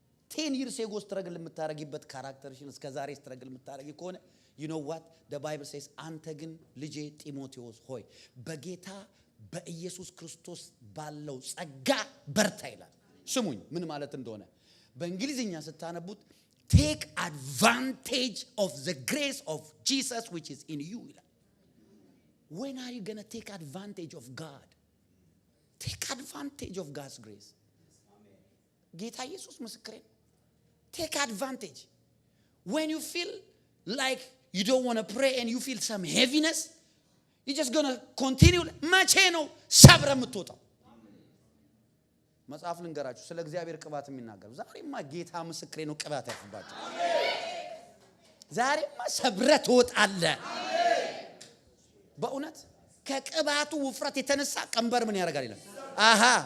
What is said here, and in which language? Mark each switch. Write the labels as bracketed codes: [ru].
[en] 10 years ago [am] struggle የምታረጊበት ካራክተርሽን እስከ ዛሬ struggle የምታረጊ ከሆነ [en] you know what the bible says [am] አንተ ግን ልጄ ጢሞቴዎስ ሆይ በጌታ በኢየሱስ ክርስቶስ ባለው ጸጋ በርታ ይላል። ስሙኝ ምን ማለት እንደሆነ በእንግሊዝኛ ስታነቡት [en] take advantage of the grace of Jesus which is in you [am] ይላል። [en] when are you going to take advantage of God? Take advantage of God's grace. [am] ጌታ ኢየሱስ ምስክሬ [en] take advantage. When you feel like you don't want to pray and you feel some heaviness, you're just going to continue. [am] መቼ ነው ሰብረ የምትወጣው? መጽሐፍ ልንገራችሁ ስለ እግዚአብሔር ቅባት የሚናገር ዛሬማ ጌታ ምስክሬ ነው ቅባት ያፍባችሁ። ዛሬማ ሰብረ ትወጣለህ። በእውነት ከቅባቱ ውፍረት የተነሳ ቀንበር ምን ያደርጋል ይላል። አሃ